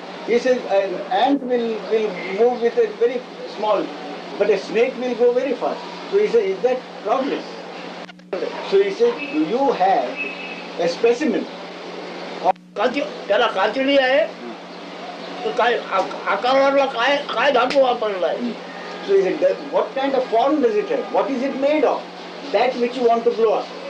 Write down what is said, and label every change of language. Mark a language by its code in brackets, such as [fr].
[en] He says, an ant will move with a very small, but a snake will go very fast. So he said, is that progress? So he said, do you have a specimen? [mr] त्याला कातडी आहे काय आकाराला काय काय धातू वापरलाय. [en] So he said, what kind of form does it have? What is it made of? That which you want to blow up.